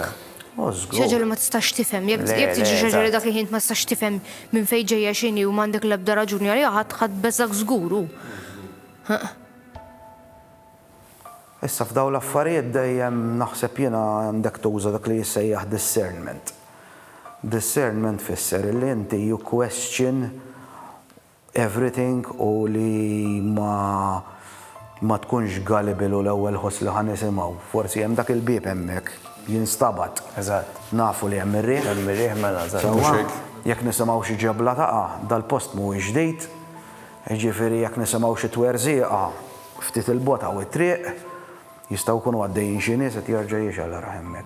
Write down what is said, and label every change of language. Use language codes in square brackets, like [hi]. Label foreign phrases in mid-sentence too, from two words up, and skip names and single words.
[mt] Xi ħaġa li ma tistax tifhem. Jekk tiġi xi ħaġa li dak il-ħin ma tistax tifhem minn fejn ġejja x'inhi u m'għandek l-ebda raġuni għaliha ħadd beżak żguru. Issa f'daw l-affarijiet dejjem naħseb jiena għandek tuża dak li jissejjaħ discernment. Discernment fisser li inti [en] you question everything [mt] u li ma tkunx gullible u l-ewwel ħoss li ħanisimgħu. Forsi hemm dak il-bieb hemmhekk jinstabat. Eżatt. Nafu li hemm ir-riħ. Hemm ir-riħ mela eżatt. Jekk nisimgħu xi ġebla taqa' dal-post mhuwiex ġdid, jiġifieri jekk nisimgħu xi twerżieqa ftit il-bota u t-triq, jistgħu jkunu għaddejjin xi nies qed jerġa' jixgħal ara hemmhekk.